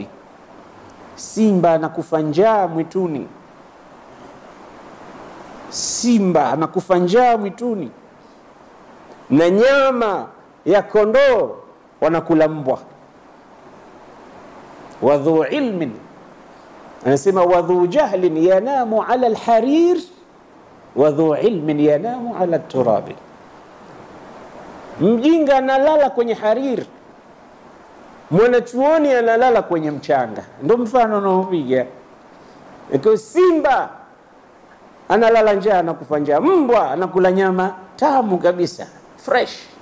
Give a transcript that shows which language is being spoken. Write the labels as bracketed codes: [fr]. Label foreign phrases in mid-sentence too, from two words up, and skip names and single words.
[sw] Simba anakufa njaa mwituni, simba anakufa njaa mwituni, na nyama ya kondoo wanakula mbwa. [ar] وذو علم, [sw] anasema [ar] وذو جهل ينام على الحرير وذو علم ينام على التراب. [sw] Mjinga analala kwenye harir, mwanachuoni analala kwenye mchanga. Ndio mfano unaopiga. Iko simba analala njaa na kufa njaa, mbwa anakula nyama tamu kabisa fresh.